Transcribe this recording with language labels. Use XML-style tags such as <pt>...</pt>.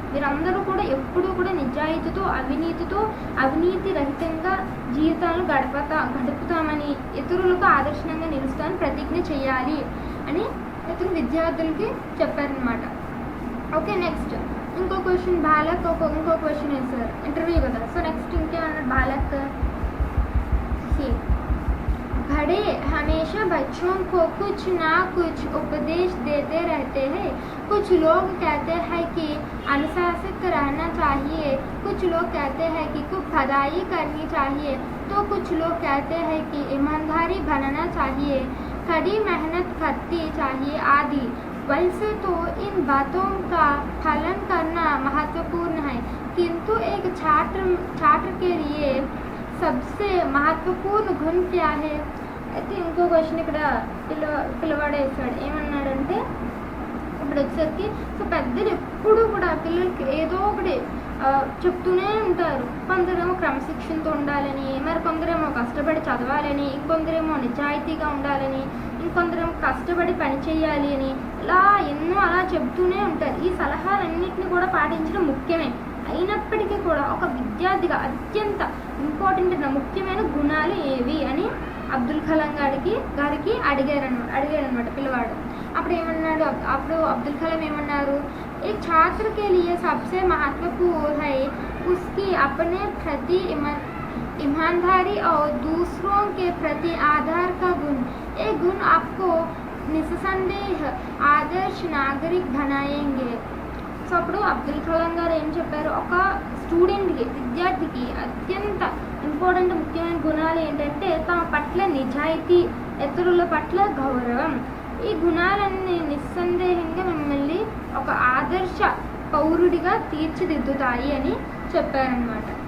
<te>వీరందరూ కూడా ఎప్పుడూ కూడా నిజాయితీతో అవినీతి రహితంగా జీవితాలను గడుపుతామని, ఇతరులకు ఆదర్శంగా నిలుస్తామని ప్రతిజ్ఞ చేయాలి అని ఇతను విద్యార్థులకి చెప్పారనమాట. ఓకే, నెక్స్ట్ ఇంకో క్వశ్చన్, బాలక్ ఇంకో క్వశ్చన్ వేసారు ఇంటర్వ్యూ కదా. సో నెక్స్ట్ ఇంకేమన్నాడు,</te> <hi>బాలక్ बड़े हमेशा बच्चों को कुछ ना कुछ उपदेश देते रहते हैं. कुछ लोग कहते हैं कि अनुशासित रहना चाहिए, कुछ लोग कहते हैं कि खूब पढ़ाई करनी चाहिए, तो कुछ लोग कहते हैं कि ईमानदारी बनना चाहिए, कड़ी मेहनत करनी चाहिए आदि. वैसे तो इन बातों का पालन करना महत्वपूर्ण है, किंतु एक छात्र के लिए सबसे महत्वपूर्ण गुण क्या है.</hi> <te>అయితే ఇంకో క్వశ్చన్ ఇక్కడ పిల్లవాడు వేస్తాడు. ఏమన్నాడంటే, ఇప్పుడు వచ్చేసరికి సో పెద్దలు ఎప్పుడూ కూడా పిల్లలకి ఏదో ఒకటి చెప్తూనే ఉంటారు. కొందరేమో క్రమశిక్షణతో ఉండాలని, మరి కొందరేమో కష్టపడి చదవాలని, ఇంకొందరేమో నిజాయితీగా ఉండాలని, ఇంకొందరేమో కష్టపడి పని చేయాలి అని, ఇలా ఎన్నో అలా చెప్తూనే ఉంటారు. ఈ సలహాలన్నింటినీ కూడా పాటించడం ముఖ్యమే. అయినప్పటికీ కూడా ఒక విద్యార్థిగా అత్యంత ఇంపార్టెంట్ ముఖ్యమైన గుణాలు ఏవి అని అబ్దుల్ కలాం గారికి అడిగారనమాట పిల్లవాడు. అప్పుడు అబ్దుల్ కలాం ఏమన్నారు,</te> <hi>एक छात्र के लिए सबसे महत्वपूर्ण है उसकी अपने प्रति ईमानदारी और दूसरों के प्रति आदर का गुण। ये गुण आपको निस्संदेह आदर्श नागरिक बनाएंगे।</hi> <te>సో అప్పుడు అబ్దుల్ కలాం గారు ఏం చెప్పారు, ఒక స్టూడెంట్కి విద్యార్థికి అత్యంత ఇంపార్టెంట్ ముఖ్యమైన గుణాలు ఏంటంటే తమ పట్ల నిజాయితీ, ఇతరుల పట్ల గౌరవం. ఈ గుణాలన్నీ నిస్సందేహంగా మిమ్మల్ని ఒక ఆదర్శ పౌరుడిగా తీర్చిదిద్దుతాయి అని చెప్పారనమాట.</te>